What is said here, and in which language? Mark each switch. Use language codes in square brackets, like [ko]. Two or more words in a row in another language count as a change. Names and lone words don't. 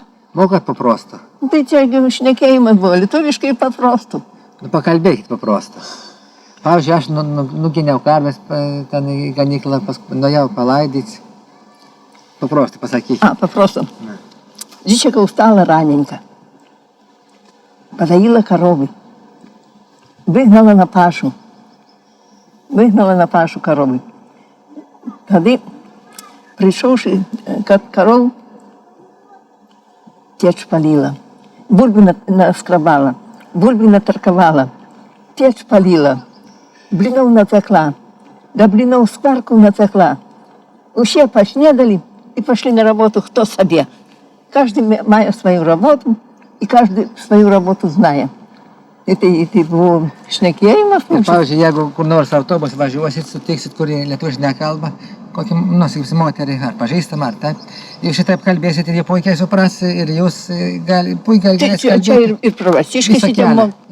[lt] Mokat paprosto? Tai čia šnekėjimas buvo, lietuviškai ir paprosto. Pakalbėkit paprosto. Pavyzdžiui, aš nuginiau karves ten į ganyklą, nuėjau palaidyti. Paprosto pasakykit. [be] Paprosto. Dzieciaka устала раненько. Подоила коровы. Выгнала на пашу коровы. Тогда, пришедший к коров, течь полила. Бульбы наскрабала, бульбы наторковала, течь полила. Блинов натекла, до блинов скварку натекла. Все поснедали и пошли на работу кто себе. Каждый має свою работу, и каждый свою работу знає. [lt] Tai buvo šnekėjimas. Pavyzdžiui, jeigu kur nors autobus važiuosit, sutiksit, kuri lietuviškai nekalba, kokį, sakysim, moterį ar pažįstamą, ar taip, jūs šitaip kalbėsit ir jie puikiai supras ir jūs puikiai galėsite kalbėti. Čia ir pravasiškai šitie moka.